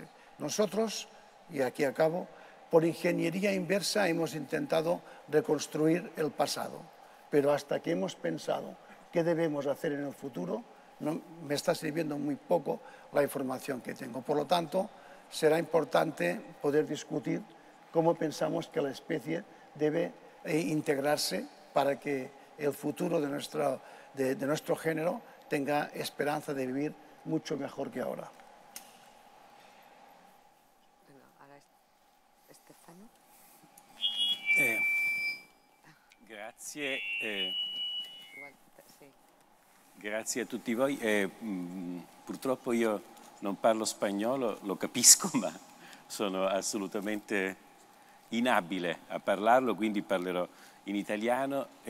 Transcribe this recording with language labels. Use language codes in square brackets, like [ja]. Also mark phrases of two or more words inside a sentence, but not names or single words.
[es] Nosotros, y aquí acabo, por ingeniería inversa hemos intentado reconstruir el pasado, pero hasta que hemos pensado qué debemos hacer en el futuro, me está sirviendo muy poco la información que tengo. Por lo tanto, será importante poder discutir cómo pensamos que la especie debe integrarse para que el futuro de nuestro género tenga esperanza de vivir mucho mejor que ahora. [it] Grazie. Grazie a tutti voi. Purtroppo io non parlo spagnolo, lo capisco, ma sono assolutamente inabile a parlarlo, quindi parlerò in italiano.